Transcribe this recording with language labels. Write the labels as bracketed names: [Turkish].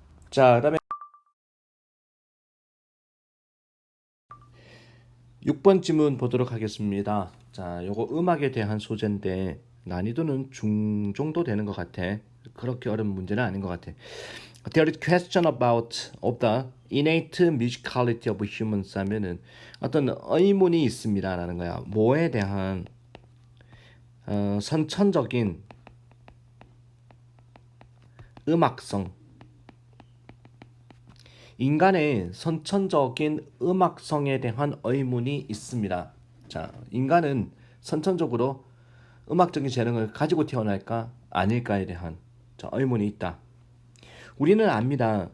[Korean] 자, 그다음에 6번 지문 보도록 하겠습니다. 자, 요거 음악에 대한 소재인데 난이도는 중 정도 되는 것 같아. 그렇게 어려운 문제는 아닌 것 같아. [English] There is question about of the innate musicality of humans [Korean] 하면은 어떤 의문이 있습니다라는 거야. 뭐에 대한 선천적인 음악성 인간의 선천적인 음악성에 대한 의문이 있습니다. 자, 인간은 선천적으로 음악적인 재능을 가지고 태어날까 아닐까에 대한 의문이 있다. 우리는 압니다.